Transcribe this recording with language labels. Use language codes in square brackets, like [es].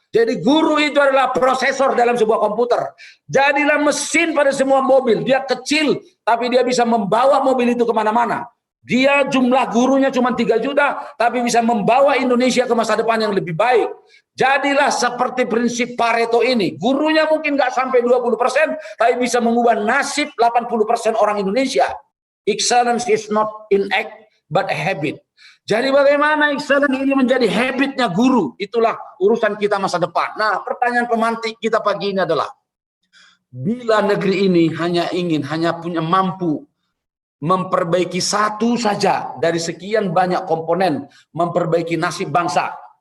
[id] Jadi guru itu adalah prosesor dalam sebuah komputer. Jadilah mesin pada semua mobil. Dia kecil, tapi dia bisa membawa mobil itu kemana-mana. Dia jumlah gurunya cuma 3 juta, tapi bisa membawa Indonesia ke masa depan yang lebih baik. Jadilah seperti prinsip Pareto ini. Gurunya mungkin nggak sampai 20%, tapi bisa mengubah nasib 80% orang Indonesia. [en] Excellence is not in act, but a habit. [id] Jadi bagaimana excellence ini menjadi habitnya guru? Itulah urusan kita masa depan. Nah, pertanyaan pemantik kita pagi ini adalah, bila negeri ini hanya punya mampu memperbaiki satu saja dari sekian banyak komponen memperbaiki nasib bangsa.